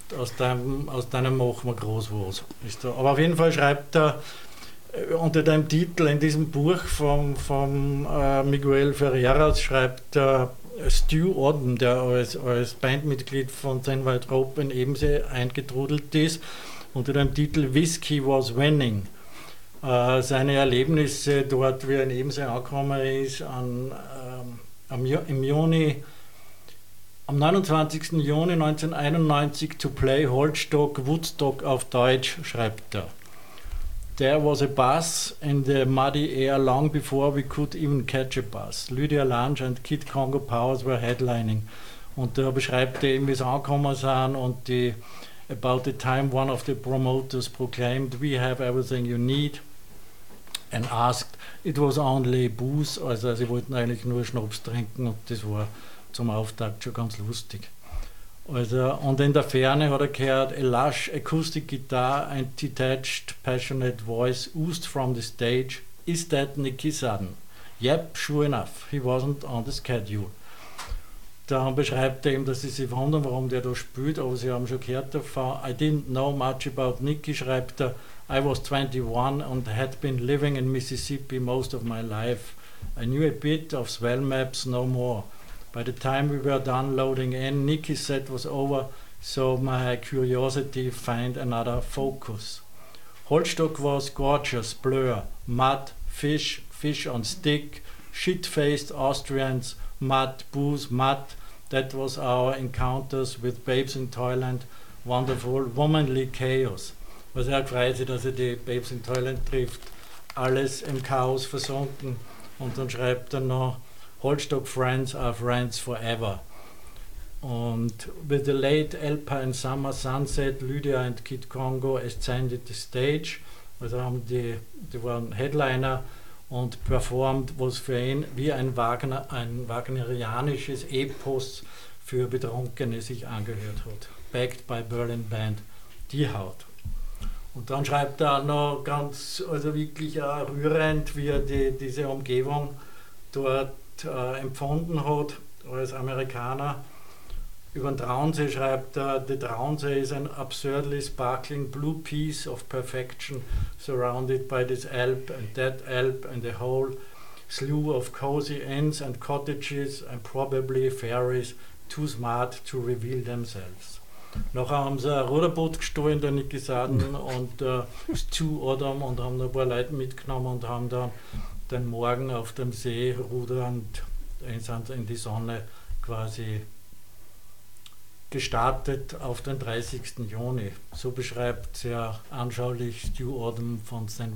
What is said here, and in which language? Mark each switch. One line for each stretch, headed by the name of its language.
German: Aus deinem machen wir groß was. Aber auf jeden Fall schreibt er unter deinem Titel in diesem Buch vom Miguel Ferreras, schreibt er, Stu Odom, der als Bandmitglied von Thin White Rope in Ebensee eingetrudelt ist, unter dem Titel Whiskey Was Winning. Seine Erlebnisse dort, wie er in Ebensee angekommen ist, am 29. Juni 1991
English: to play
German: Holzstock Woodstock auf Deutsch, schreibt er.
English: There was a bus in the muddy air long before we could even catch a bus. Lydia Lunch and Kid Congo Powers were headlining.
German: Und da beschreibt er eben, wie sie angekommen sind und die
English: about the time one of the promoters proclaimed, we have everything you need and asked, it was only booze.
German: Also sie wollten eigentlich nur Schnaps trinken und das war zum Auftakt schon ganz lustig. Also, und in der Ferne hat er gehört,
English: a lush acoustic guitar, a detached, passionate voice oozed from the stage. Is that Niki Sadden? Yep, sure enough, he wasn't on the schedule.
German: Dann beschreibt er ihm, dass sie sich wundern, warum der da spielt, aber sie haben schon gehört davon.
English: I didn't know much about Niki,
German: schreibt er.
English: I was 21 and had been living in Mississippi most of my life. I knew a bit of swell maps, no more. By the time we were done loading in, Niki's set was over, so my curiosity find another focus. Holzstock was gorgeous, blur, mud, fish on stick, shit-faced Austrians, mud, booze, mud. That was our encounters with Babes in Toyland, wonderful, womanly chaos.
German: Was er gefreut sich, dass er die Babes in Toyland trifft, alles im Chaos versunken. Und dann schreibt er noch,
English: Holzstock friends are friends forever. Und with the late Alpine summer sunset, Lydia and Kid Congo ascended the stage.
German: Also haben die waren Headliner und performed was für ihn wie ein wagnerianisches Epos für Betrunkene sich angehört hat.
English: Backed by Berlin Band
German: Die Haut. Und dann schreibt er noch ganz, also wirklich rührend, wie er diese Umgebung dort empfunden hat als Amerikaner. Über den Traunsee schreibt er,
English: the Traunsee is an absurdly sparkling blue piece of perfection surrounded by this alp and that alp and a whole slew of cozy inns and cottages and probably fairies too smart to reveal themselves.
German: Nachher haben sie ein Ruderboot gestohlen, der Niki Sadden und Stu Odom und haben ein paar Leute mitgenommen und haben dann den Morgen auf dem See rudern und in die Sonne quasi gestartet auf den 30. Juni. So beschreibt sehr anschaulich Stu Odom von St.